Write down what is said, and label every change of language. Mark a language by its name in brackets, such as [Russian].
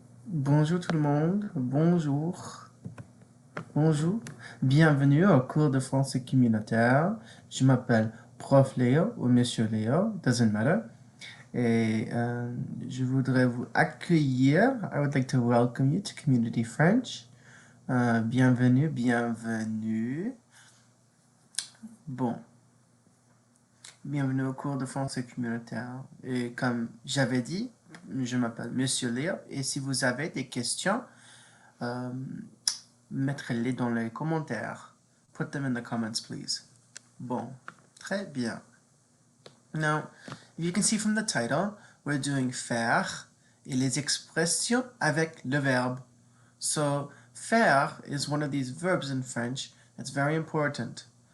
[French] Bonjour tout le monde, bonjour, bonjour, bienvenue au cours de français communautaire. Je m'appelle Prof Léo ou Monsieur Léo, [English] doesn't matter. [French] Et je voudrais vous accueillir. [English] I would like to welcome you to Community French. [French] Bienvenue, bienvenue. Bon, bienvenue au cours de français communautaire. Et comme j'avais dit, je m'appelle Monsieur Léo. Et si vous avez des questions, euh, mettre-les dans les commentaires. [English] Put them in the comments, please. [French] Bon, très bien. [English] Now, if you can see from the title, we're doing [French] faire et les expressions avec le verbe. [English] So, faire is one of these verbs in French that's very important.